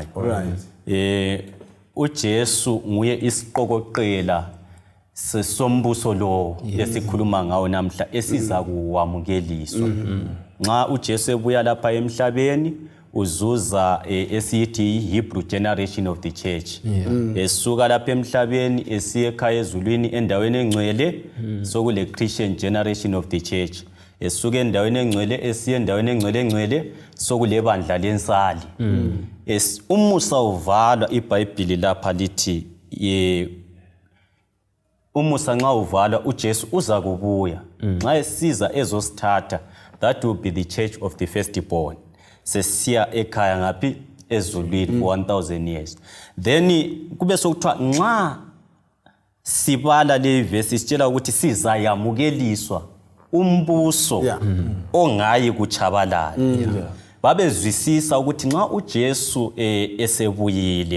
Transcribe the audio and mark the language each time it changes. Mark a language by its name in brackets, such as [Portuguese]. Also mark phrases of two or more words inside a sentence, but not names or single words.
[North Ndebele] right uJesu nguye isiqokoqela sesombuso lo esikhuluma ngawo namhla esiza kuwamukeliswa nxa uJesu ebuya lapha emhlabeni uzuza esithi [English] Hebrew generation of the church [North Ndebele] esuka lapha emhlabeni esiye ekhaya ezulwini endaweni engcwele sokule [English] Christian generation of the church [North Ndebele] esuka endaweni engcwele esiye endaweni engcwele sokule bandla lensali umusa uvalwa iBhayibheli lapha lithi umusa nxa uvalwa uJesu uza kubuya nxa esiza ezosithatha [English] that will be the church of the firstborn [North Ndebele] sesiya ekhaya ngaphi ezulwini [English] 1000 years then [North Ndebele] kube sokuthiwa nxa sibala le verse sitshela ukuthi sizayamukeliswa umbuso ongayi kuchabalala babezwisisa ukuthi nxa uJesu esebuyile